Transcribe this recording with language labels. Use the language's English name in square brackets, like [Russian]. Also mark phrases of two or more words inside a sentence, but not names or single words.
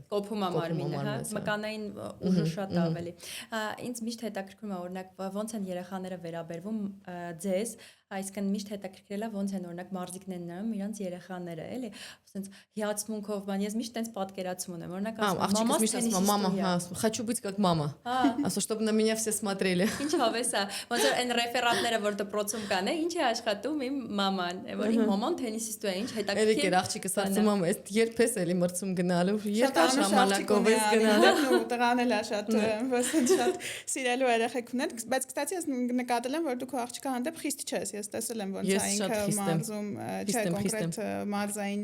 [Armenian] կոփում է մարմինը, հա, մկանային ուժը շատ ավելի։ Ինձ միշտ հետաքրքրում է օրինակ ոնց են երեխաները վերաբերվում ձեզ, այսինքն միշտ հետաքրքրել է ոնց են օրինակ մարզիկներն նայում իրանց երեխաները, էլի, ասենց հիացմունքով բան, ես միշտ տենց պատկերացում ունեմ, օրինակ ասում [Russian] мама, хочу быть как мама. Ասո чтобы на меня все смотрели. [Armenian] Ինչ հավես է, ոնց որ այն ռեֆերատները, որ դպրոցում կան, ինչ է աշխատում իմ մաման, որ իմ մաման թենիսիստ է, ինչ հետաքրքիր։ Երեք աղջիկս ասում եմ, այս երբ ես էլի մրցում գնալու, երկար ժամանակով ես գնալու։ Տղան էլ է շատ, շատ սիրելու երեխեք ունեն, բայց կստացի ես նկատել եմ, որ դու քո աղջիկա հանդեպ խիստ չես, ես տեսել եմ ոնց է ինքը մարզում, չէ, կոնկրետ մարզային։